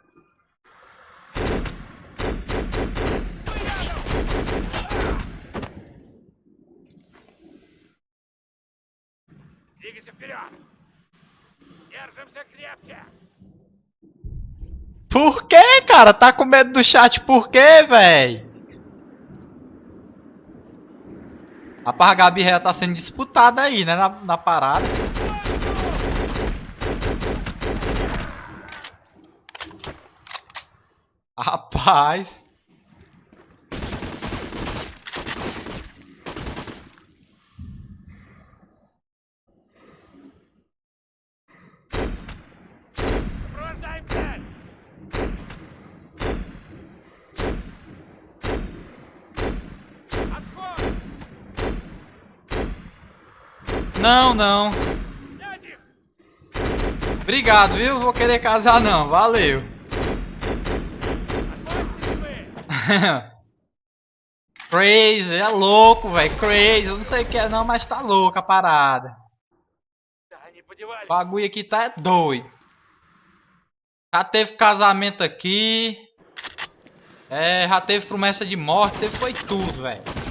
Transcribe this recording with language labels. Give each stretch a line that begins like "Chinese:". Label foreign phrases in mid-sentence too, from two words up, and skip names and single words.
Russian: Мы рядом! Двигайся вперед! Держимся крепче!
Portuguese: Por que, cara? Tá com medo do chat por quê, véi? Rapaz, a Gabi já tá sendo disputada aí, né? Na parada. Rapaz.
Russian: Сопровождаем цель! Отход!
Portuguese: Não, não.
Russian: Снять их!
Portuguese: Obrigado, viu? Vou querer casar não. Valeu.
Russian: Отходите вы!
Portuguese: Crazy, é louco, velho. Crazy. Eu não sei o que é não, mas tá louco a parada.
Russian: Да, они подевались!
Portuguese: O bagulho aqui tá doido. Já teve casamento aqui. É, já teve promessa de morte. Teve foi tudo, velho.